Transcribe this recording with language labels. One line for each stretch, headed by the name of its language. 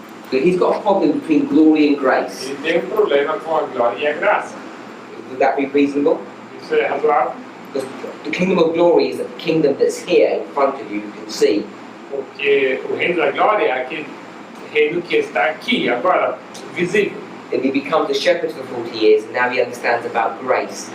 English: So he's got a problem between glory and grace.
Portuguese: Ele tem problema com a glória e a graça.
English: Would that be reasonable?
Portuguese: Isso é razoável?
English: Because the kingdom of glory is the kingdom that's here in front of you, you can see.
Portuguese: Porque o reino da glória é aquele reino que está aqui, agora, visível.
English: And he becomes a shepherd for 40 years, and now he understands about grace.